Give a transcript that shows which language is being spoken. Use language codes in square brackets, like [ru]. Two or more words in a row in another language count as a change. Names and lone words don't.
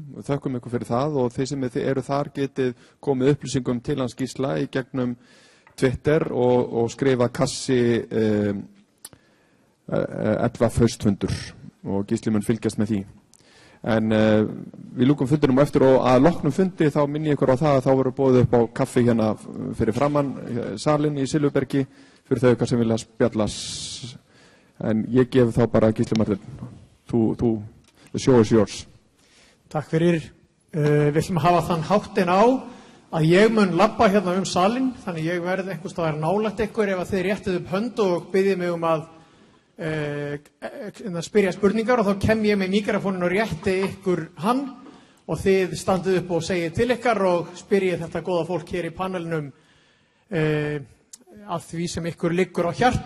[is] Við þökkum ykkur fyrir það og þeir sem eru þar getið komið upplýsingum til hans Gísla í gegnum Twitter og skrifa kassi 11 haustfundur og Gísli mun fylgjast með því. En við lúkum fundinum eftir og að loknum fundi þá minni ykkur á það að þá verður boðið upp á kaffi hérna fyrir framann salinn í Silfurbergi fyrir þau ykkar sem vilja spjallast. En ég gef þá bara Gísli Marteinn. [en] The show is yours. [is] Takk fyrir. Við ætlum að hafa þann háttinn á að ég mun labba hérna salinn, þannig ég verð einhvers staðar nálægt ykkur ef að þið réttið upp hönd og biðið mig að spyrja spurningar og þá kem ég með mikrofónin og rétti ykkur hann og þið standið upp og segið til ykkar og spyrjið þetta góða fólk hér í panelinum að því sem ykkur liggur á hjarta.